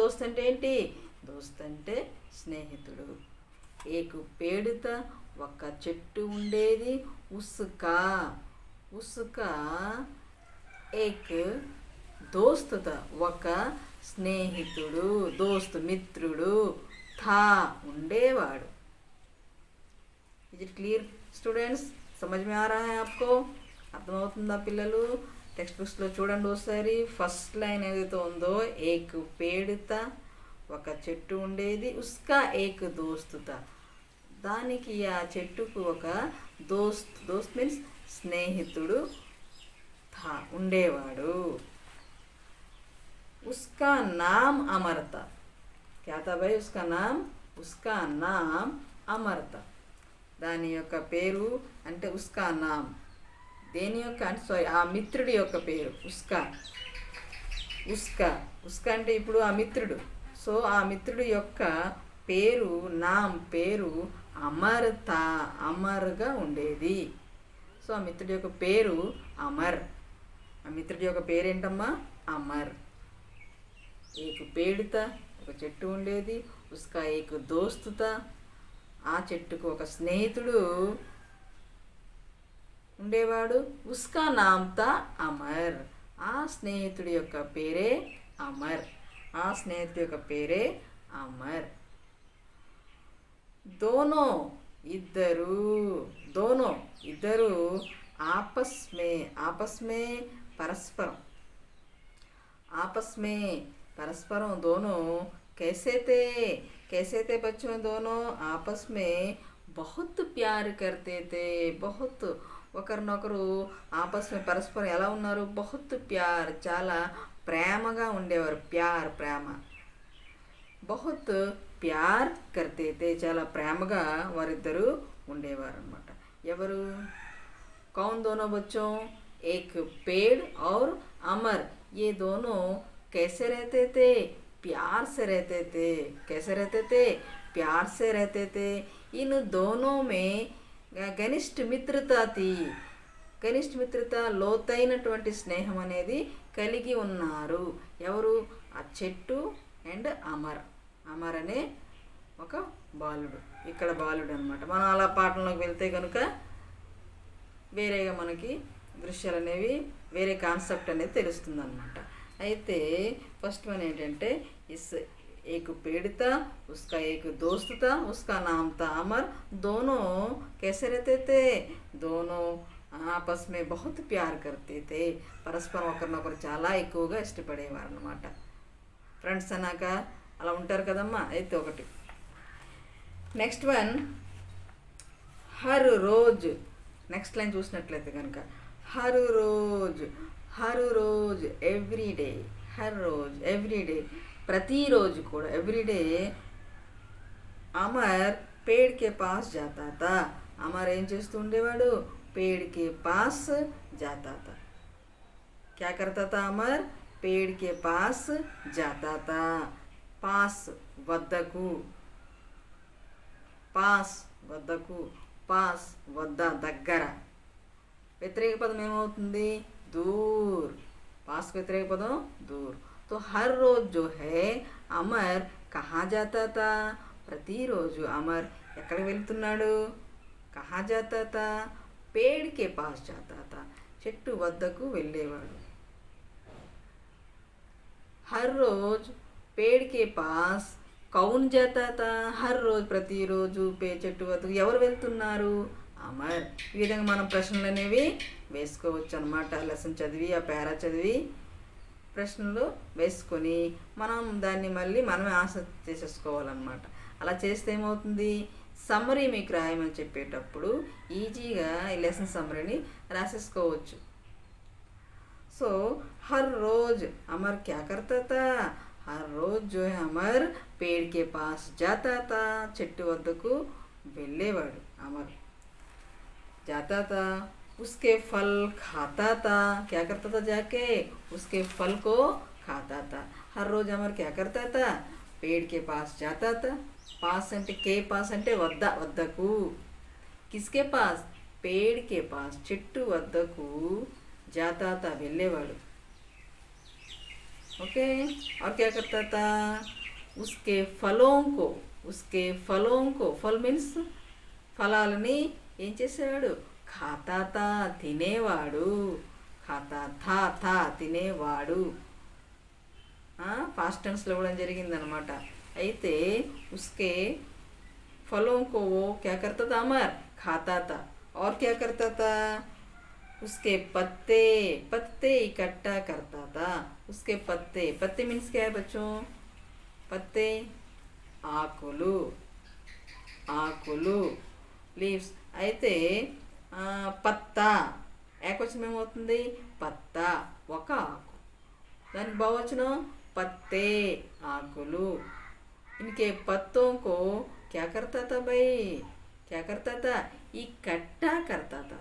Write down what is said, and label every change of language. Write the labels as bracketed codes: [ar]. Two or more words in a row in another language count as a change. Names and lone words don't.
[te] దోస్త్ అంటే ఏంటి, దోస్త్ అంటే స్నేహితుడు. [hi] एक पेड़ था, [te] ఒక చెట్టు ఉండేది. [hi] उसका, उसका एक दोस्त था, [te] ఒక స్నేహితుడు, దోస్త్ మిత్రుడు. [en] था ఉండేవాడు. is it clear students, [hi] समझ में आ रहा है आपको, [te] అర్థమవుతుందా పిల్లలు? టెక్స్ట్ బుక్స్లో చూడండి ఒకసారి. [en] first line [te] ఏదైతే ఉందో, [hi] एक पेड़ था, [te] ఒక చెట్టు ఉండేది. [hi] उसका एक दोस्त था, [te] దానికి ఆ చెట్టుకు ఒక దోస్త్ మీన్స్ స్నేహితుడు था ఉండేవాడు. [hi] उसका नाम अमर था. क्या था भाई, उसका नाम अमर था. [te] దాని యొక్క పేరు అంటే [hi] उसका नाम, [te] దేని యొక్క అంటే సారీ ఆ మిత్రుడి యొక్క పేరు ఉస్కా. ఉస్కా అంటే ఇప్పుడు ఆ మిత్రుడు. సో ఆ మిత్రుడి యొక్క పేరు, నామ్ పేరు అమర్ తా, అమర్గా ఉండేది. సో ఆ మిత్రుడి యొక్క పేరు అమర్. ఆ మిత్రుడి యొక్క పేరేంటమ్మా, అమర్. [hi] एक पेड़ था, [te] ఒక చెట్టు ఉండేది. [hi] उसका एक दोस्त था, [te] ఆ చెట్టుకు ఒక స్నేహితుడు ఉండేవాడు. [hi] उसका नाम था अमर, [te] ఆ స్నేహితుడి యొక్క పేరే అమర్. ఆ స్నేహితుడి యొక్క పేరే అమర్. దోనో ఇద్దరు [hi] आपस में [te] పరస్పరం, [hi] आपस में परस्परों दोनों कैसे थे बच्चों, दोनों आपस में बहुत प्यार करते थे, बहुत ఒకరినొకరు आपस में [te] పరస్పరం ఎలా ఉన్నారు, [hi] बहुत ప్యార్, [te] చాలా ప్రేమగా ఉండేవారు, ప్రేమ, [hi] बहुत ప్యార్ करते थे, [te] చాలా ప్రేమగా వారిద్దరూ ఉండేవారు అన్నమాట. ఎవరు, [hi] कौन दोनों बच्चों, एक पेड़ और अमर, ये दोनों कैसे रहते थे, प्यार से रहते थे. कैसे रहते थे, प्यार से रहते थे. इन दोनों में घनिष्ठ మిత్రతా थी. [te] घनिष्ठ మిత్రత, లోతైనటువంటి స్నేహం అనేది కలిగి ఉన్నారు. ఎవరు, ఆ చెట్టు అండ్ అమర్. అమర్ అనే ఒక బాలుడు, ఇక్కడ బాలుడు అనమాట. మనం అలా పాఠంలోకి వెళ్తే కనుక వేరేగా మనకి దృశ్యాలు అనేవి, వేరే కాన్సెప్ట్ అనేది తెలుస్తుంది అనమాట. అయితే [en] first one [te] ఏంటంటే, [hi] ఇస్ एक पेड़ था, उसका एक दोस्त था, उसका नाम था अमर. दोनों कैसे रहते थे, दोनों आपस में बहुत प्यार करते थे. [te] పరస్పరం ఒకరినొకరు చాలా ఎక్కువగా ఇష్టపడేవారు అన్నమాట. ఫ్రెండ్స్ అన్నాక అలా ఉంటారు కదమ్మా. అయితే ఒకటి, [en] next one, [hi] हर रोज़. [en] next line [te] చూసినట్లయితే కనుక, [hi] हर रोज़ [en] every day, [hi] हर रोज़ [en] every day, [te] ప్రతిరోజు కూడా, ఎవ్రీడే. [hi] अमर पेड़ के पास जाता था. [te] అమర్ ఏం చేస్తూ ఉండేవాడు, [hi] पेड़ के पास जाता था. क्या करता था अमर, पेड़ के पास जाता था. [te] पास వద్దకు, పాస్ వద్దకు, పాస్ వద్ద, దగ్గర. వ్యతిరేక పదం ఏమవుతుంది, [hi] दूर. पास [te] వ్యతిరేక పదం [hi] दूर. तो हर रोज जो है अमर कहाँ जाता था, [te] ప్రతిరోజు అమర్ ఎక్కడికి వెళ్తున్నాడు, [hi] कहाँ जाता था, पेड़ के पास जाता था, [te] చెట్టు వద్దకు వెళ్ళేవాడు. [hi] हर रोज़ पेड़ के पास कौन जाता था, हर रोज़ [te] ప్రతిరోజు చెట్టు వద్దకు ఎవరు వెళ్తున్నారు, అమర్. ఈ విధంగా మనం ప్రశ్నలు అనేవి వేసుకోవచ్చు అనమాట. లెసన్ చదివి, ఆ పేరా చదివి ప్రశ్నలు వేసుకొని మనం దాన్ని మళ్ళీ మనమే ఆన్సర్ చేసేసుకోవాలన్నమాట. అలా చేస్తే ఏమవుతుంది, సమ్మరీ మీకు రాయమని చెప్పేటప్పుడు ఈజీగా ఈ లెసన్ సమ్మరీని రాసేసుకోవచ్చు. [hi] सो हर रोज़ अमर क्या करता था, हर रोज़ जो है अमर पेड़ के पास जाता था, [te] చెట్టు వద్దకు వెళ్ళేవాడు అమర్. [hi] जाता था, उसके फल खाता था. क्या करता था, जाके उसके फल को खाता था. हर रोज अमर क्या करता था, पेड़ के पास जाता था. [te] पास అంటే [hi] के पास [te] అంటే వద్ద, వద్దకు. [hi] किसके पास, पेड़ के पास, [te] చెట్టు వద్దకు. [hi] जाता था వెళ్ళేవాడు. ओके. और क्या करता था, उसके फलों को, फल मीन्स [te] ఫలాలని ఏం చేసేవాడు, [hi] खाता था, తినేవాడు. खाता था తినేవాడు. [te] పాస్ట్ టెన్స్లో కూడా జరిగిందనమాట. [hi] అయితే उसके फलों को वो क्या करता था अमर, खाता था. और क्या करता था, उसके पत्ते इकट्ठा करता था. उसके पत्ते मीन्स क्या है बच्चों, पत्ते, [te] ఆకులు లీవ్స్. అయితే పత్తా, ఏకవచనం ఏమవుతుంది, పత్తా, ఒక ఆకు. దానికి బహువచనం పత్తే, ఆకులు. [hi] इनके पत्तों को क्या करता था भाई, क्या करता था, इकट्ठा करता था.